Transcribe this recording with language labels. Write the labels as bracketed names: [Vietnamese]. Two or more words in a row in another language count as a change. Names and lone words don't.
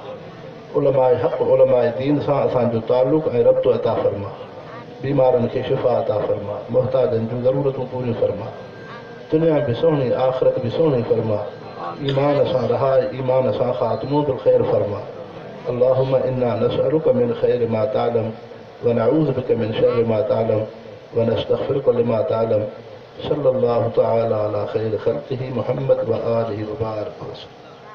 [Sindhi] उलमाए हक़ उलमाए दीन सां असांजो ताल्लुक़ ऐं रब्तो अता फरमा। बीमारनि खे शिफ़ा अता फरमा, मुहताजनि जूं ज़रूरतूं पूरियूं फरमा। दुनिया बि सुहिणी आख़िरत बि सुहिणी फरमा। ईमान सां रहाए, ईमान सां ख़ात्मो [Arabic] بالخير [Sindhi] फरमा। [Arabic] اللهم إنا نسألك من خير ما تعلم ونعوذ بك من شر ما تعلم ونستغفرك لما تعلم. صلى الله تعالى على خير خلقه محمد وآله وبارك وسلم.